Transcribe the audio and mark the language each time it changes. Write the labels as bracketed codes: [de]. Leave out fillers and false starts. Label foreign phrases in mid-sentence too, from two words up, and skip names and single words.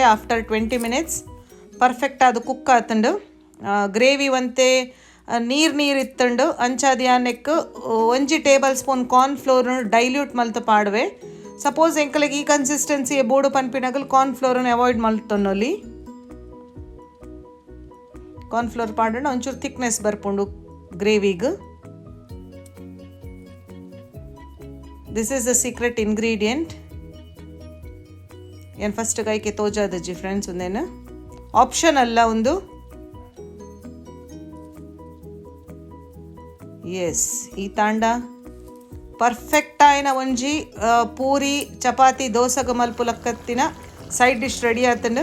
[en] after 20 minutes perfect [tcy] ಅದು ಕುಕ್ ಆತಂಡು ಗ್ರೇವಿ ಒಂತೆ ನೀರು ಇತ್ತಂಡು ಅಂಚಾದ ಯಾನೆಕ್ ಒಂಜಿ [en] tablespoon cornflour dilute [tcy] ಮಲ್ತ ಪಾಡುವೆ ಸಪೋಸ್ ಎಂಕಲಿಗೆ ಈ ಕನ್ಸಿಸ್ಟೆನ್ಸಿ ಬೋಡು ಪನ್ಪಿನಗಲ್ ಕಾರ್ನ್ಫ್ಲೋರನ್ನು ಅವಾಯ್ಡ್ ಮಲ್ತೊನ್ನೊಲಿ ಕಾರ್ನ್ಫ್ಲೋರ್ ಪಾಡೋಣ ಒಂಚೂರು ಥಿಕ್ನೆಸ್ ಬರ್ಪುಂಡು ಗ್ರೇವಿಗೆ [en] this is the secret ingredient [tcy] ಏನು ಫಸ್ಟ್ ಕೈಗೆ ತೋಜಾದಜ್ಜಿ ಫ್ರೆಂಡ್ಸ್ ಒಂದೇನು ಆಪ್ಷನ್ ಅಲ್ಲ ಒಂದು ಎಸ್ ಈ ತಾಂಡ ಪರ್ಫೆಕ್ಟ್ ಆಯ್ನ ಒಂಜಿ ಪೂರಿ ಚಪಾತಿ ದೋಸೆಗೆ ಮಲ್ಪುಲಕ್ಕತ್ತಿನ [en] side dish ready [tcy] ಆತಂಡು